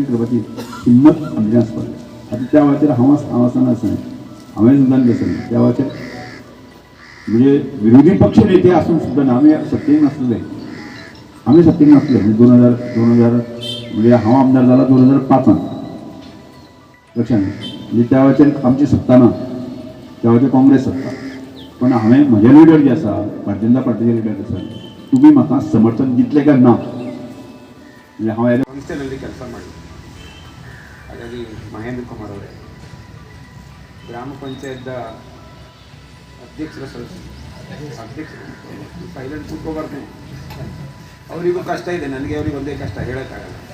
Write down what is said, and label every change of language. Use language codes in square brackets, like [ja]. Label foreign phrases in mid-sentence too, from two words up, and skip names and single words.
[kok] करपाची हिम्मत आमची आसपाक आतां त्या वेळाचेर हांव आसना हांवें सुद्दां आसलें त्या वेळाचेर म्हणजे विरोधी पक्ष नेते आसून सुद्दां आमी सत्तेक नासलेले म्हणजे 2000 म्हणजे हांव आमदार जाला 2005 लक्षांत म्हणजे त्या वेळाचेर आमची सत्ता ना त्या वेळाचेर काँग्रेस सत्ता पण हांवें म्हजे लिडर जे आसा भारतीय जनता पार्टीचे लिडर आसा तुमी म्हाका समर्थन दितले काय ना म्हणजे हांव [kn] ಸಂಸ್ಥೆಯಲ್ಲಿ ಕೆಲಸ ಮಾಡಿ ಹಾಗಾಗಿ ಮಹೇಂದ್ರ ಕುಮಾರ್ ಅವರೇ ಗ್ರಾಮ ಪಂಚಾಯತ್ ಅಧ್ಯಕ್ಷರ ಸೈಲೆಂಟ್ ಕೂತ್ಕೋಬಾರ್ದು ಅವರಿಗೂ ಕಷ್ಟ ಇದೆ ನನಗೆ ಅವ್ರಿಗೆ ಒಂದೇ ಕಷ್ಟ ಹೇಳೋಕ್ಕಾಗಲ್ಲ